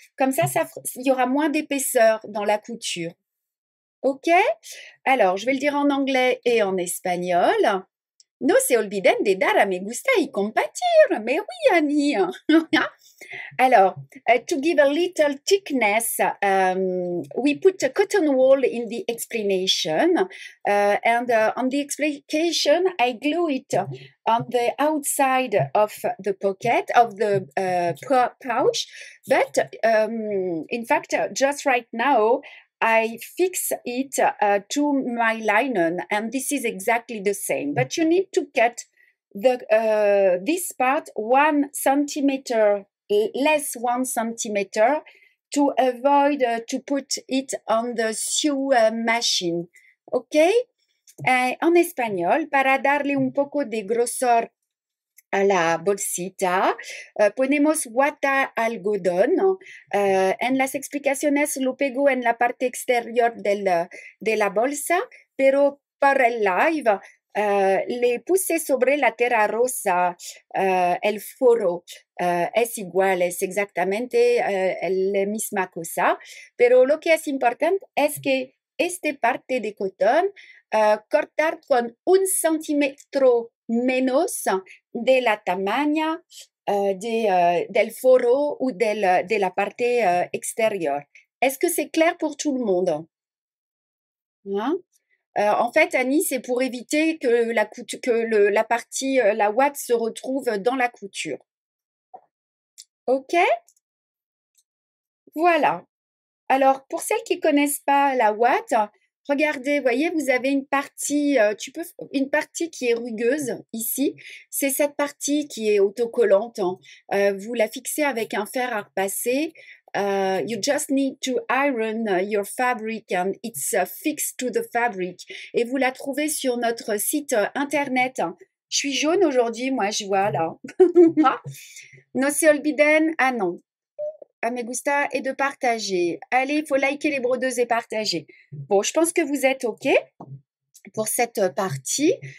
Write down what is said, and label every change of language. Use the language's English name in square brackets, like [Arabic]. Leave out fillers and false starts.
[French] Comme ça, il y aura moins d'épaisseur dans la couture. OK? Alors, je vais le dire en anglais et en espagnol. [Spanish] No se olviden de dar a me gusta y compartir. [French] Mais oui, Annie. [English] Alors, to give a little thickness, we put a cotton wool in the explanation, and on the explication, I glue it on the outside of the pocket of the pouch. But in fact, just right now, I fix it to my linen, and this is exactly the same. But you need to cut the this part 1 centimeter less 1 centimeter to avoid to put it on the sew machine. ¿Ok? [Spanish] En español, para darle un poco de grosor a la bolsita, ponemos guata algodón. En las explicaciones lo pego en la parte exterior de la bolsa, pero para el live le puse sobre la tela rosa el foro. Es igual, es exactamente la misma cosa, pero lo que es importante es que esta parte de cotón cortar con 1 centímetro menos de la tamaña del foro ou de la parte extérieure. [French] Est-ce que c'est clair pour tout le monde? Hein? En fait, Annie, c'est pour éviter que la partie, la ouate se retrouve dans la couture. OK? Voilà. Alors, pour celles qui connaissent pas la ouate, regardez, voyez, vous avez une partie, une partie qui est rugueuse ici. C'est cette partie qui est autocollante. Vous la fixez avec un fer à repasser. [English] You just need to iron your fabric and it's fixed to the fabric. [French] Et vous la trouvez sur notre site internet. Je suis jaune aujourd'hui, moi, je vois là. [Spanish] No se olviden, [French] ah non. [Spanish] Ah, me gusta [French] et de partager. Allez, il faut liker les brodeuses et partager. Bon, je pense que vous êtes OK pour cette partie.